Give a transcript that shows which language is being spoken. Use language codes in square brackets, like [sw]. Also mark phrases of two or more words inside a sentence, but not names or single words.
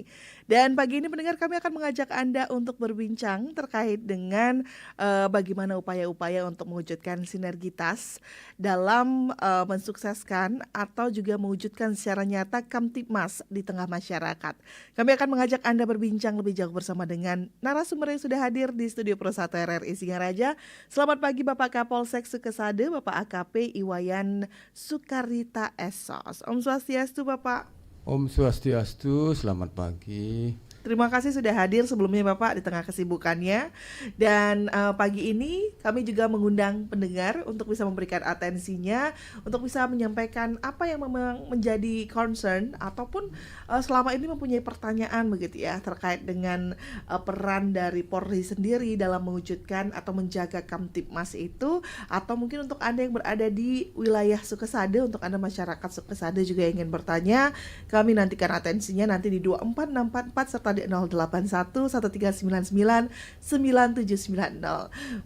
[id] Dan pagi ini pendengar kami akan mengajak Anda untuk berbincang terkait dengan bagaimana upaya-upaya untuk mewujudkan sinergitas dalam mensukseskan atau juga mewujudkan secara nyata Kamtibmas di tengah masyarakat. Kami akan mengajak Anda berbincang lebih jauh bersama dengan narasumber yang sudah hadir di Studio Pro 1 RRI Singaraja. Selamat pagi Bapak Kapolsek Sukesade, Bapak AKP Iwayan Sukarita Esos. [ban] Om Swastiastu Bapak. Om Swastiastu, [id] selamat pagi. Terima kasih sudah hadir sebelumnya Bapak di tengah kesibukannya. Dan pagi ini kami juga mengundang pendengar untuk bisa memberikan atensinya, untuk bisa menyampaikan apa yang memang menjadi concern ataupun selama ini mempunyai pertanyaan begitu ya terkait dengan peran dari Polri sendiri dalam mewujudkan atau menjaga Kamtibmas itu, atau mungkin untuk Anda yang berada di wilayah Sukesade, untuk Anda masyarakat Sukesade juga yang ingin bertanya, kami nantikan atensinya nanti di 24644 serta di 081 1399 9790.